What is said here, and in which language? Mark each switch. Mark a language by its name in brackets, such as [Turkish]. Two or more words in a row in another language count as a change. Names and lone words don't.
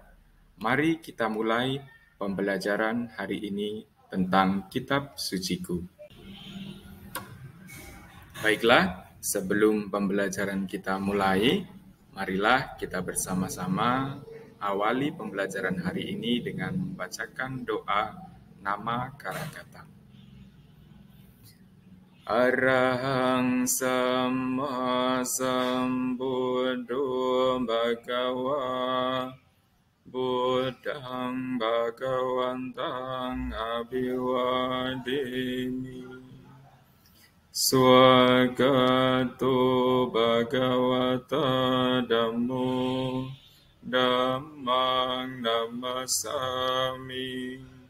[Indonesian] Mari kita mulai pembelajaran hari ini tentang kitab suciku. Baiklah, sebelum pembelajaran kita mulai, marilah kita bersama-sama awali pembelajaran hari ini dengan membacakan doa nama Karakata. [Pali] Arahang Samma Sambuddho Bhagava Buddhang Bhagavantang Abhivademi Swagato Bhagavata Dhammo Dhammang Namasami